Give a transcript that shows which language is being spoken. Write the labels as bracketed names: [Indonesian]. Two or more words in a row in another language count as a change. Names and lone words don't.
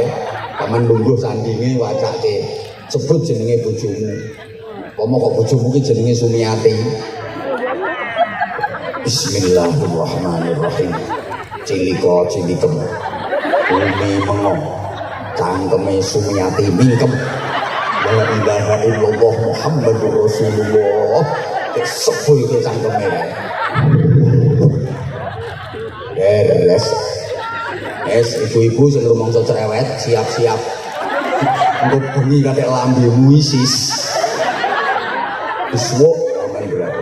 [Javanese] Taman lungguh sandinge wacake. Sebut jenenge bojomu. Apa kok bojomu ki jenenge Sumiati. Bismillahirrahmanirrahim. Ciliko-cilikem. Bumi mengo. Cangkeme Sumiati mingkem. [Arabic] لا إله إلا الله محمد رسول الله. [Javanese] Sebul ke cangkeme. Beres. Ibu-ibu sing rumangsa cerewet, siap-siap. Engko bengi katek lambemu isis. Disuwuk sampean berarti.